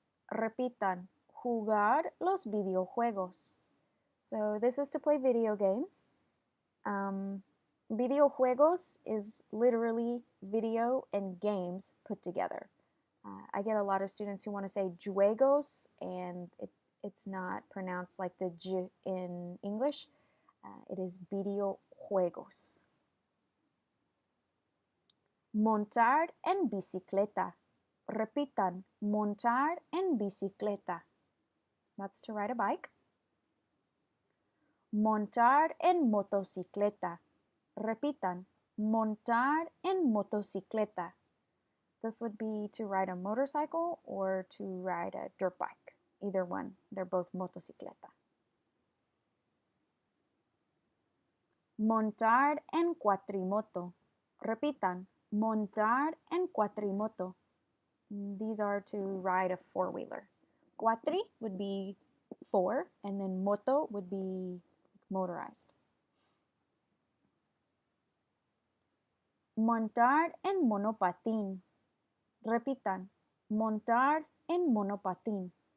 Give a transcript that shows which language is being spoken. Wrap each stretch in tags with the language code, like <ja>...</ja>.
<es>Repitan, jugar los videojuegos.</es> <en>So this is to play video games. Videojuegos is literally video and games put together. I get a lot of students who want to say juegos, and it's not pronounced like the j in English.</en> <es>It is videojuegos. Montar en bicicleta. Repitan, montar en bicicleta.</es> <en>That's to ride a bike.</en> <es>Montar en motocicleta. Repitan, montar en motocicleta.</es> <en>This would be to ride a motorcycle or to ride a dirt bike. Either one. They're both motocicleta.</en> <es>Montar en cuatrimoto. Repitan, montar en cuatrimoto.</es> <en>These are to ride a four-wheeler. Cuatri would be four, and then moto would be motorized.</en> <es>Montar en monopatín. Repitan, montar en monopatín.</es>